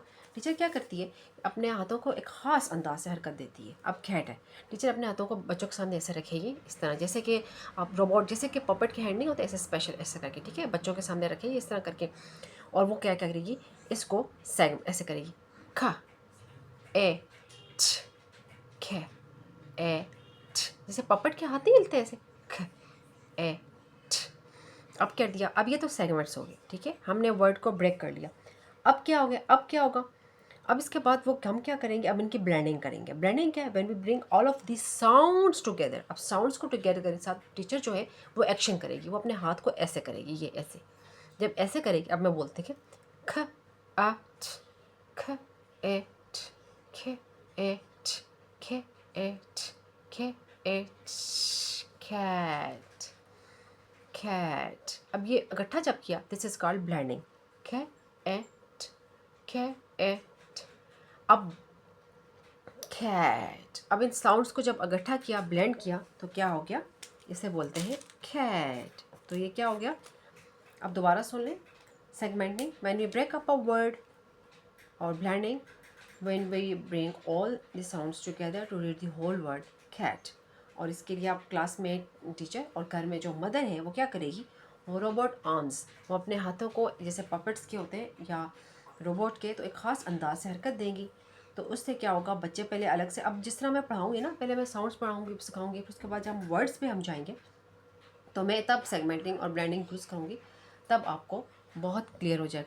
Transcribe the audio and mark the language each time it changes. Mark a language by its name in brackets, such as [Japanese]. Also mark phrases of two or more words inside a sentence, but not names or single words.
[Hindi] टीचर क्या करती है, अपने हाथों को एक ख़ास अंदाज से हरकत देती है। अब कैट है, टीचर अपने हाथों को बच्चों के सामने ऐसे रखेगी, इस तरह, जैसे कि आप रोबोट, जैसे कि पपेट के हैंड नहीं होते ऐसे स्पेशल, ऐसे करके, ठीक है, बच्चों के सामने रखेगी इस तरह करके। और वो क्या क्या करेगी, इसको सेग ऐसे करेगी, ख ए ठ, ख ए ठ, जैसे पपट के हाथ नहीं हिलते ऐसे, ख ए ठ। अब क्या दिया, अब ये तो सेगमेंट्स हो गए, ठीक है, हमने वर्ड को ब्रेक कर लिया। अब क्या हो गया, अब क्या होगा, अब इसके बाद वो हम क्या करेंगे, अब इनकी ब्लेंडिंग करेंगे। ब्लेंडिंग क्या है, [English] When we bring all of this sounds together. [Hindi] अब साउंड्स को टुगेदर करने के साथ टीचर जो है वो एक्शन करेगी, वो अपने हाथ को ऐसे करेगी, ये ऐसे। जब ऐसे करेगी, अब मैं बोलते कि ख आ ठ, ख ए ठ, ख ए ठ, ख ए ठ, ख ए ठ, कैट कैट। अब ये इकट्ठा जब किया, [English] this is called blending, ख ए ठ, ख ए ठ। [Hindi] अब कैट, अब इन साउंड्स को जब इकट्ठा किया, ब्लेंड किया, तो क्या हो गया, इसे बोलते हैं कैट। तो ये क्या हो गया, अब दोबारा सुन लें। [English] segmenting, when we break up a word, और ब्लेंडिंग, When we bring all the sounds together to read the whole word cat. [Hindi] और इसके लिए आप क्लास में टीचर और घर में जो मदर है वो क्या करेगी, वो [English] robot arms, [Hindi] वो अपने हाथों को जैसे पपेट्स के होते हैं या रोबोट के, तो एक ख़ास अंदाज से हरकत देंगी। तो उससे क्या होगा, बच्चे पहले अलग से, अब जिस तरह मैं पढ़ाऊँगी ना, पहले मैं साउंड्स पढ़ाऊँगी, सिखाऊंगी, फिर उसके बाद जब हम वर्ड्स पे हम जाएंगे, तो मैं तब सेगमेंटिंग और ब्लेंडिंग यूज़ करूँगी, तब आपको बहुत क्लियर हो जाएगा।